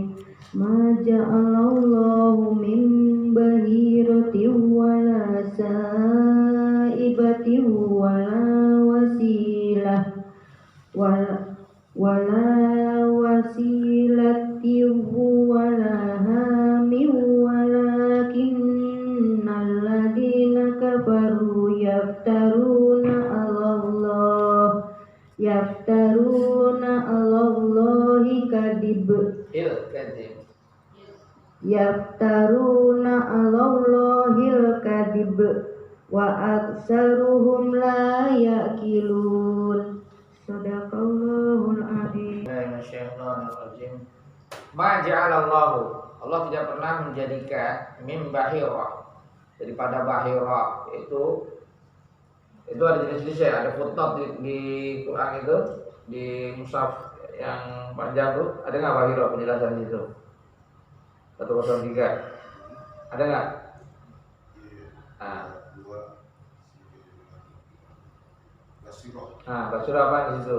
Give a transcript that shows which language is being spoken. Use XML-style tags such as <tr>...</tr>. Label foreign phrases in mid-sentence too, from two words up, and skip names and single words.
<ar>ما جعل الله من بحيرة ولا سائبة ولا وصيلة ولا وصيلة ولا حام ولكن الذين كفروا يفترون على الله كذب. يفترون على الله الكذب وأكثرهم لا يعقلون. صدق الله العظيم. ما جعل الله,</ar> <id>Allah tidak pernah menjadikan</id> <ar>من بحيرة,</ar> <id>daripada bahira itu ada jenis-jenisnya, ada footnote di Quran itu, di mushaf yang panjang tuh, ada nggak bahira penjelasan itu? 103 ada nggak? Basirah apa di situ?</id>